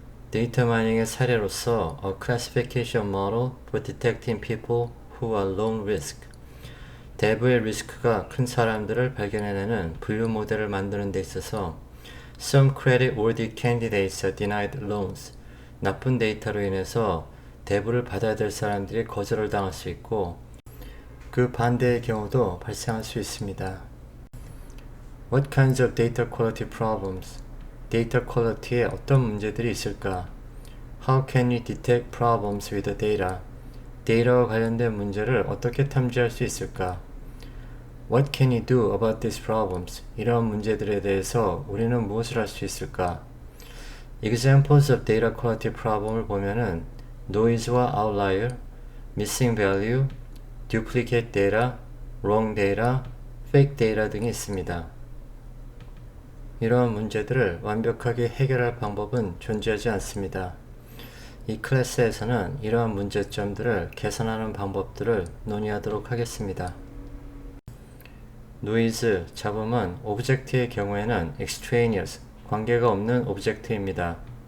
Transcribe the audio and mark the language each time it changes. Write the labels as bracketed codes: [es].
[ko] 데이터 마이닝의 사례로서 [en] A classification model for detecting people who are low risk, [ko] 대부의 리스크가 큰 사람들을 발견해내는 분류 모델을 만드는 데 있어서 [en] Some credit-worthy candidates are denied loans, [ko] 나쁜 데이터로 인해서 대부를 받아야 될 사람들이 거절을 당할 수 있고 그 반대의 경우도 발생할 수 있습니다. [en] What kinds of data quality problems? [ko] 데이터 퀄리티에 어떤 문제들이 있을까? [en] How can you detect problems with the data? [ko] 데이터와 관련된 문제를 어떻게 탐지할 수 있을까? [en] What can you do about these problems? [ko] 이런 문제들에 대해서 우리는 무엇을 할 수 있을까? [en] Examples of data quality problem을 보면은 noise와 outlier, missing value, duplicate data, wrong data, fake data [ko] 등이 있습니다. 이러한 문제들을 완벽하게 해결할 방법은 존재하지 않습니다. 이 클래스에서는 이러한 문제점들을 개선하는 방법들을 논의하도록 하겠습니다. 노이즈, 잡음은 오브젝트의 경우에는 extraneous, 관계가 없는 오브젝트입니다.